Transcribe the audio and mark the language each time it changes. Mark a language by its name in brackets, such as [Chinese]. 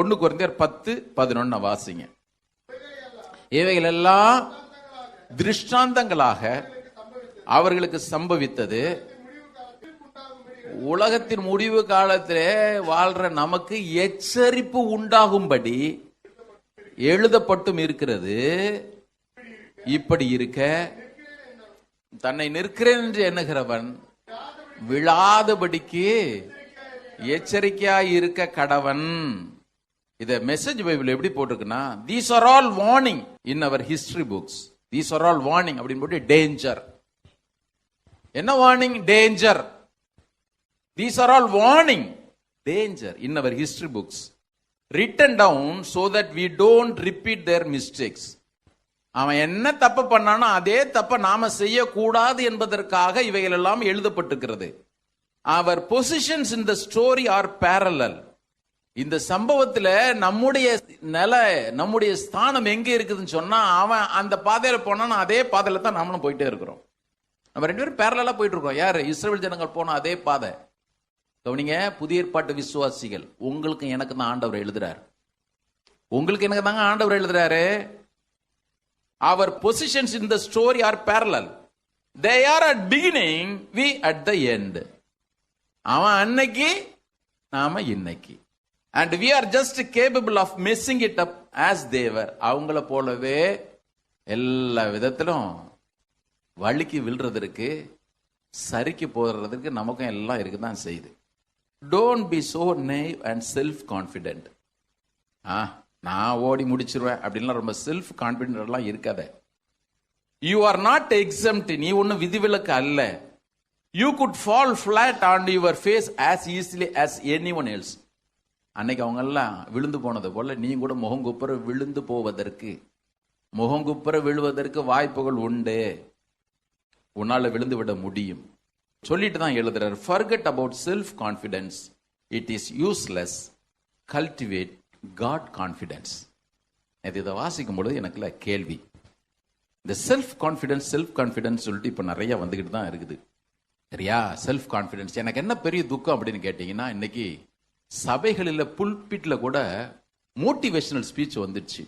[Tamil] 1 கொரிந்தியர் 10:11 வாசிங்க. இவைகள் எல்லாம் திருஷ்டாந்தங்களாக அவர்களுக்கு சம்பவித்தது, உலகத்தின் முடிவு காலத்திலே வாழ்ற நமக்கு எச்சரிப்பு உண்டாகும்படி எழுதப்பட்டும் இருக்கிறது. இப்படி இருக்க தன்னை நிற்கிறேன் என்று எண்ணுகிறவன் விழாதபடிக்கு எச்சரிக்கையாய் இருக்க கடவன். இத மெசேஜ் பைபிள் எப்படி போட்டிருக்குன்னா, [English] these are all warning in our history books. these are all warning [Tamil] அப்படின்னு போட்டு [English] Danger. [Tamil] என்ன [English] Warning? Danger. these are all warning, danger in our history books written down so that we don't repeat their mistakes. [Tamil] அவன் என்ன தப்பு பண்ணானோ அதே தப்ப நாம செய்யக்கூடாது என்பதற்காக இவைகள் எல்லாம் எழுதப்பட்டிருக்கிறது. [English] our positions in the story are parallel. [Tamil] இந்த சம்பவத்துல நம்முடைய நம்முடைய ஸ்தானம் எங்க இருக்குதுன்னு சொன்னா, அவன் அந்த பாதையில போனா அதே பாதையில தான் நாமளும் போயிட்டே இருக்கிறோம். நம்ம 2 பேரும் பேரலா போயிட்டு இருக்கோம். யாரு? இஸ்ரவேல் ஜனங்கள் போன அதே பாதை. கவனிங்க, புதிய ஏற்பாட்டு விசுவாசிகள், உங்களுக்கு எனக்கு தான் ஆண்டவர் எழுதுறாரு. உங்களுக்கு எனக்கு தாங்க ஆண்டவர் எழுதுறாரு. [English] our positions in the story are parallel. they are at beginning, we at the end. [Tamil] அவன் அன்னைக்கு, நாம இன்னைக்கு. [English] and we are just capable of messing it up as they were. [Tamil] அவங்கள போலவே எல்லா விதத்திலும் வழிக்கு விழுறதற்கு, சரிக்கு போறதுக்கு நமக்கும் எல்லாம் இருக்குதான் செய்யுது. [English] don't be so naive and self confident. [Tamil] நான் ஓடி முடிச்சிருவேன் அப்படின்லாம் ரொம்ப செல்ஃப் கான்பிடென்ட் எல்லாம் இருக்காத. [English] You are not exempt. [Tamil] நீ ஒன்னும் விதிவிலக்கு அல்ல. [English] You could fall flat on your face as easily as anyone else. [Tamil] அன்னைக்கு அவங்க எல்லாம் விழுந்து போனது போல நீ கூட முகங்குப்புற விழுந்து போவதற்கு, முகங்குப்புற விழுவதற்கு வாய்ப்புகள் உண்டு. உன்னால விழுந்து விட முடியும் சொல்லிட்டு தான் எழுதுறாரு. [English] forget about self confidence, it is useless, cultivate God confidence. [Tamil] இதை வாசிக்கும் பொழுது எனக்குல கேள்வி, இந்த செல்ஃப் கான்ஃபிடன்ஸ் சொல்லிட்டு இப்ப நிறைய வந்துகிட்டு தான் இருக்குது. சரியா? செல்ஃப் கான்ஃபிடன்ஸ் எனக்கு என்ன பெரிய துக்கம் அப்படின்னு கேட்டீங்கன்னா, இன்னைக்கு சபைகளில் புல்பிட்ல கூட மோட்டிவேஷனல் ஸ்பீச் வந்துடுச்சு.